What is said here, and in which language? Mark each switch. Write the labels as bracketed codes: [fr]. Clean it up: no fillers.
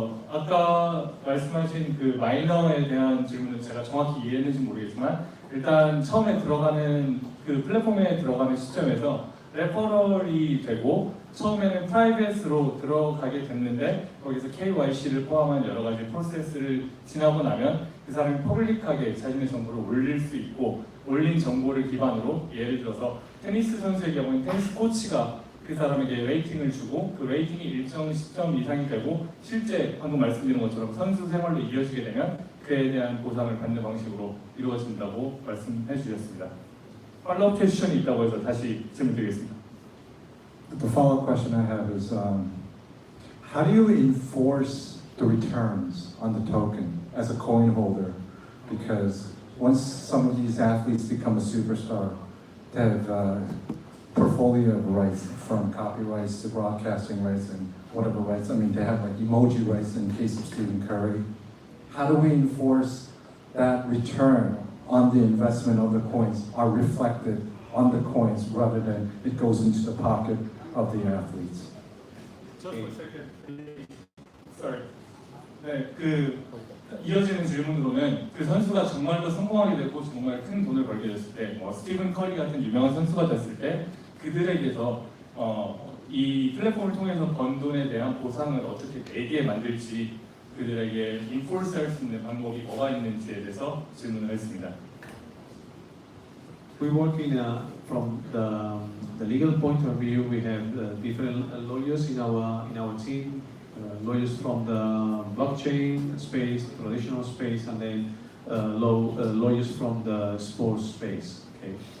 [ko] 아까 말씀하신 그 마이너에 대한 질문을 제가 정확히 이해했는지 모르겠지만 일단 처음에 들어가는 그 플랫폼에 들어가는 시점에서 레퍼럴이 되고 처음에는 프라이빗으로 들어가게 됐는데 거기서 KYC를 포함한 여러 가지 프로세스를 지나고 나면 그 사람이 퍼블릭하게 자신의 정보를 올릴 수 있고 올린 정보를 기반으로 예를 들어서 테니스 선수의 경우는 테니스 코치가 그 사람에게 레이팅을 주고 그 레이팅이 일정 시점 이상이 되고 실제 방금 말씀드린 것처럼 선수 생활로 이어지게 되면 그에 대한 보상을 받는 방식으로 이루어진다고 말씀해 주셨습니다. 팔로우 퀘스천이 있다고 해서 다시 질문드리겠습니다. [en] The follow-up question I have is, how do you enforce the returns on the token as a coin holder? Because once some of these athletes become a superstar, they have portfolio of rights, from copyrights to broadcasting rights and whatever rights. I mean, they have like emoji rights in the case of Stephen Curry. How do we enforce that return on the investment of the coins are reflected on the coins rather than it goes into the pocket of the athletes? Sorry. [ko] 네, 그 이어지는 질문으로는 그 선수가 정말로 성공하게 되고 정말 큰 돈을 벌게 됐을 때, 스티븐 커리 같은 유명한 선수가 됐을 때 그들에게서 이 플랫폼을 통해서 번 돈에 대한 보상을 어떻게 내게 만들지 그들에게 인포스할 수 있는 방법이 뭐가 있는지에 대해서 질문을 했습니다. [en] We work from the legal point of view. We have different lawyers in our team, lawyers from the blockchain space, traditional space, and then lawyers from the sports space. Okay.